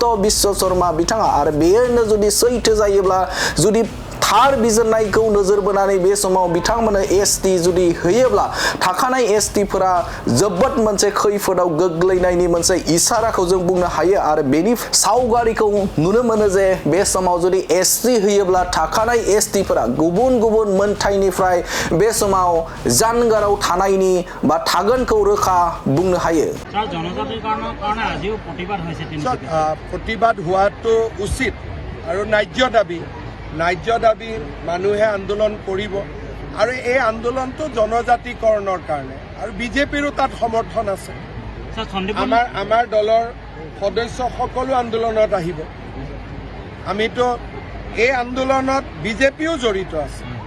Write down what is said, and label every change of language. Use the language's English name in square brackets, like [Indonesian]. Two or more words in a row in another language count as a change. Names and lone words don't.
[Bodo] बिश्व शर्मा बिथाङा आरो बेनो जुदि सैथो जायोब्ला जुदि थार बिजिरनायखौ नोजोर बोनानै बे समाव बिथांमोननो एसटि जुदि होयोब्ला थाखानाय एसटिफोरा जोबोद मोनसे खैफोदाव गोग्लैनायनि मोनसे इसाराखौ जों बुंनो हायो आरो बेनि सावगारिखौ नुनो मोनो जे बे समाव जुदि एसटि होयोब्ला थाखानाय एसटिफोरा गुबुन मोनथायनिफ्राय बे समाव जानगाराव थानायनि बा थागोनखौ रोखा बुंनो हायो [Assamese] प्रतिबाद হোৱাটো উচিত আৰু ন্যায্য দাবী মানুহে আন্দোলন কৰিব আৰু এই আন্দোলনটো জনজাতিকৰণৰ কাৰণে আৰু বিজেপিৰো তাত সমৰ্থন আছে আমাৰ দলৰ সদস্য সকলো আন্দোলনত আহিব আমিতো এই আন্দোলনত বিজেপিও জড়িত আছে